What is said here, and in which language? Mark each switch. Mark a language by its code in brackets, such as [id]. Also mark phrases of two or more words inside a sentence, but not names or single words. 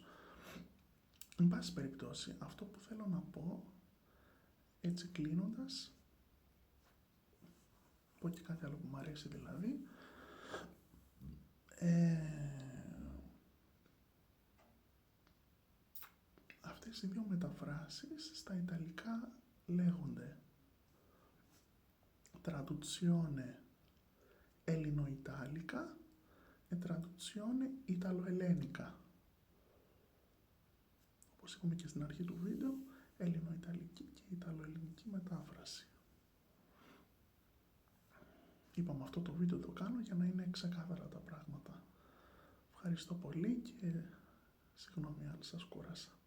[el] Εν πάση περιπτώσει, αυτό που θέλω να πω, έτσι κλείνοντας, πω και κάτι άλλο που μου αρέσει δηλαδή, αυτές οι δύο μεταφράσεις στα ιταλικά λέγονται [it] traduzione ellenoitalica e traduzione italoellenica. [el] Όπως είπαμε και στην αρχή του βίντεο, ελληνοϊταλική και ιταλοελληνική μετάφραση. Είπαμε, αυτό το βίντεο το κάνω για να είναι ξεκάθαρα τα πράγματα. Ευχαριστώ πολύ και συγγνώμη αν σας κούρασα.